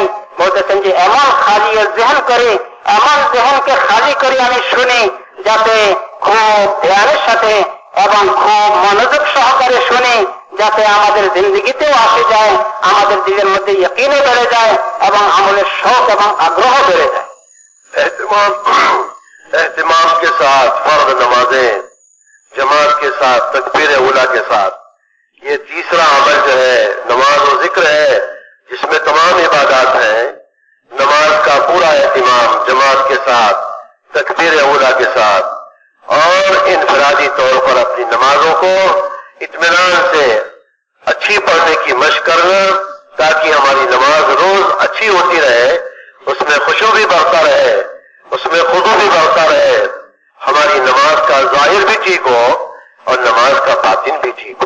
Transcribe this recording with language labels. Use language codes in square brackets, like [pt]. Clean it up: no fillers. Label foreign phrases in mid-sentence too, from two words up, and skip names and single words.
[bn] বলতেছেন যে এমন খালি জেহন করে, এমন জেহনকে খালি করে আমি শুনি যাতে খুব ধ্যানের সাথে এবং খুব মনোযোগ সহকারে শুনি, যাতে আমাদের জিন্দগিতেও আসে যায়, আমাদের দিলের মধ্যে ইয়াকিনও বেড়ে যায় এবং আমলের শখ এবং আগ্রহ বেড়ে যায়। [ur] اہتمام کے ساتھ فرض نمازیں جماعت کے ساتھ تکبیر اولیٰ کے ساتھ، یہ تیسرا عمل جو ہے نماز و ذکر ہے جس میں تمام عبادات ہیں۔ نماز کا پورا اہتمام جماعت کے ساتھ تکبیر اولیٰ کے ساتھ اور انفرادی طور پر اپنی نمازوں کو اطمینان سے اچھی پڑھنے کی مشق کرنا تاکہ ہماری نماز روز اچھی ہوتی رہے، اس میں خشوع بھی بڑھتا رہے، اس میں خضوع بھی بڑھتا رہے، ہماری نماز کا ظاہر بھی ٹھیک ہو اور نماز کا باطن بھی ٹھیک ہو۔